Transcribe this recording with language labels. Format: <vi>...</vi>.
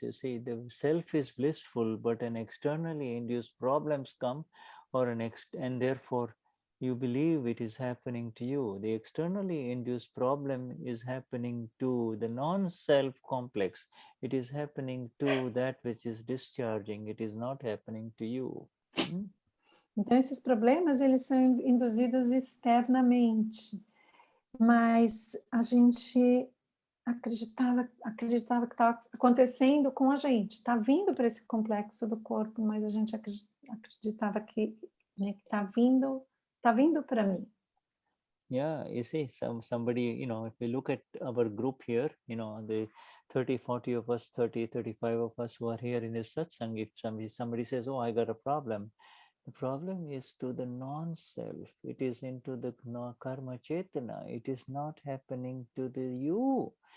<en>You see, the self is blissful, but an externally induced problems come, and therefore you believe it is happening to you. The externally induced problem is happening to the non-self complex. It is happening to that which is discharging. It is not happening to you.</en> <pt>Então, esses problemas, eles são induzidos externamente, mas a gente acreditava que estava acontecendo com a gente, está vindo para esse complexo do corpo, mas a gente acreditava que está vindo para mim.</pt> <en>Yeah, you see, somebody, if we look at our group here, the 30, 40 of us, 30, 35 of us who are here in this satsang, if somebody says, oh, I got a problem, the problem is to the non-self. It is into the karma chetana. It is not happening to the you.</en>